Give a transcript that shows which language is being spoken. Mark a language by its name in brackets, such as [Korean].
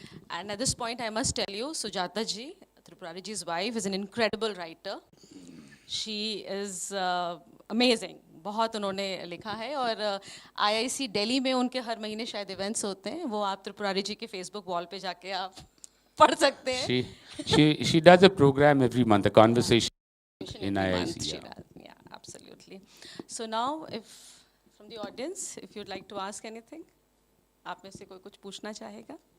[English] And at this point, I must tell you, Sujata ji, Tripurari ji's wife, is an incredible writer. She is amazing. [Hindi] बहुत उन्होंने लिखा है और IIC Delhi में उनके हर महीने शायद इवेंट्स होते हैं, वो आप त्रिपुरारी जी के फेसबुक वॉल पे जाके आप पढ़ सकते हैं. [English] She does a program every month, a conversation in IIC. Yeah, absolutely. So now, if from the audience, if you'd like to ask anything, [Hindi] आप में से कोई कुछ पूछना चाहेगा?